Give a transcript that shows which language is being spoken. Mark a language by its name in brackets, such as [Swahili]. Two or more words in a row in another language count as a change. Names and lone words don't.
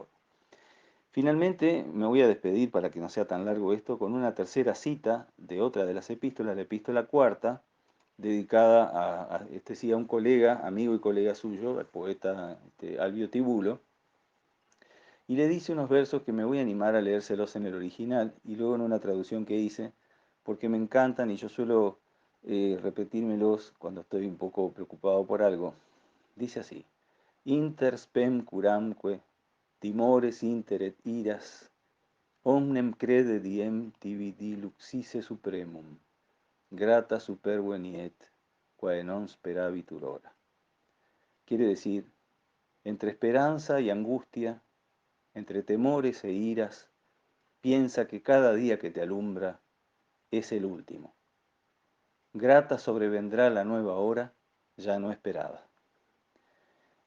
[Spanish] Finalmente, me voy a despedir para que no sea tan largo esto, con una tercera cita de otra de las epístolas, la epístola cuarta, dedicada a un colega, amigo y colega suyo, el poeta Albio Tibulo, y le dice unos versos que me voy a animar a leérselos en el original y luego en una traducción que hice, porque me encantan y yo suelo repetírmelos cuando estoy un poco preocupado por algo. Dice así, [Latin] inter spem curamque, timores inter et iras, omnem crede diem tibi diluxisse supremum, grata superveniet, quae non sperabitur ora. [Spanish] Quiere decir, entre esperanza y angustia, entre temores e iras, piensa que cada día que te alumbra es el último. Grata sobrevendrá la nueva hora, ya no esperada.